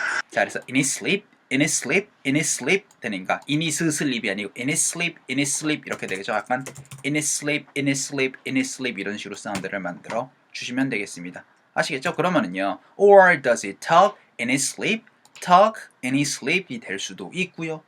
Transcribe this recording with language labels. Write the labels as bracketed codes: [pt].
[ko] 자, 그래서 [en] in his sleep [ko] 되니까 in his sleep이 아니고 in his sleep 이렇게 되겠죠. 약간 in his sleep 이런 식으로 사운드를 만들어 주시면 되겠습니다. 아시겠죠? 그러면은요. [en] Or does he talk in his sleep? talk in his sleep [ko] 이 될 수도 있고요.